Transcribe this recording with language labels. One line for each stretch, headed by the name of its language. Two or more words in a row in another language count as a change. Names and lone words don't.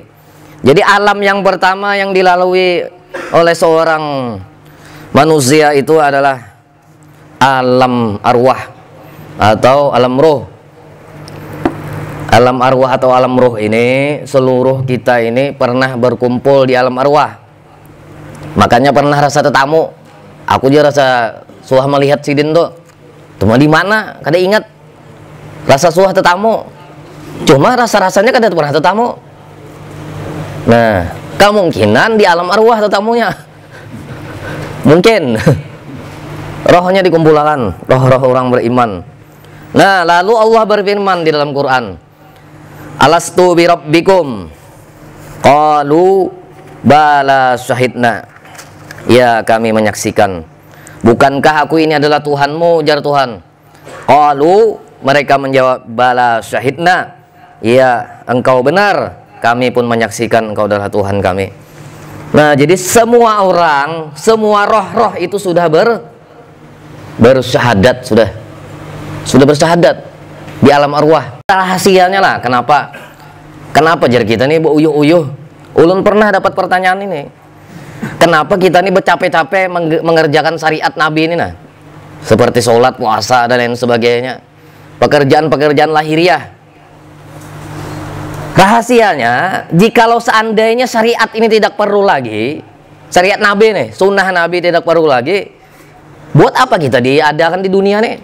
Indonesian: Jadi alam yang pertama yang dilalui oleh seorang manusia itu adalah alam arwah atau alam roh. Alam arwah atau alam roh ini, seluruh kita ini pernah berkumpul di alam arwah.
Banjar: Makanya pernah rasa tetamu. Aku aja rasa suah melihat sidin tuh. Cuma di mana? Kada ingat. Rasa suah tetamu. Cuma rasa-rasanya kada pernah tetamu. Nah, kemungkinan di alam arwah tetamunya.
Indonesian: Mungkin. Rohnya dikumpulkan, roh-roh orang beriman. Nah, lalu Allah berfirman di dalam Quran,
Arabic: ألست بربكم? قالوا بلى شهدنا.
Indonesian: Ya, kami menyaksikan. Bukankah aku ini adalah Tuhanmu, jar Tuhan? Qalu, mereka menjawab,
Arabic: بلى شهدنا.
Indonesian: Ya, engkau benar. Kami pun menyaksikan engkau adalah Tuhan kami. Nah, jadi semua orang, semua roh-roh itu sudah bersyahadat, sudah bersyahadat di alam arwah.
Banjar: Rahasianya lah, kenapa jar kita nih uyuh-uyuh.
Indonesian: Ulun pernah dapat pertanyaan ini, kenapa kita nih bercapek-capek mengerjakan syariat Nabi ini, seperti sholat, puasa dan lain sebagainya, pekerjaan-pekerjaan lahiriah. Rahasianya, jikalau seandainya syariat ini tidak perlu lagi, syariat Nabi nih, sunnah Nabi tidak perlu lagi, buat apa kita diadakan di dunia nih?